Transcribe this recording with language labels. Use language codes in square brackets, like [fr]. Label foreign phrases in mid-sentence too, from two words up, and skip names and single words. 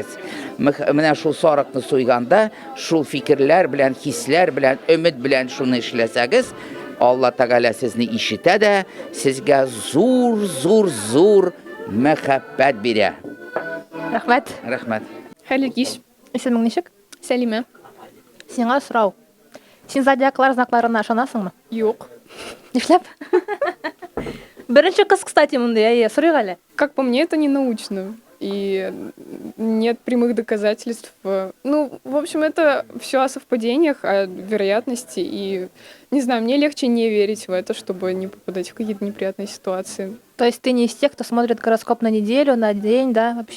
[tt] Менә шул сарыкны суйганда, шул фикерләр белән, хисләр белән, өмет белән шуны эшләсәгез, Алла Тәгалә сезне ишетә дә, сезгә зур мәхәббәт бирә. Рәхмәт. Рәхмәт. Хәерле кич. Исемең ничек? Сәлимә. Сиңа сорау. Син зодиаклар знакларына ышанасыңмы? Юк. Нишләп? Беренче кыз, кстати, монда, сорыйк әле. [ru] Как по мне, это не научно. И нет прямых доказательств. Ну, в общем, это все о совпадениях, о вероятности. И, не знаю, мне легче не верить в это, чтобы не попадать в какие-то неприятные ситуации. То есть ты не из тех, кто смотрит гороскоп на неделю, на день, да, вообще?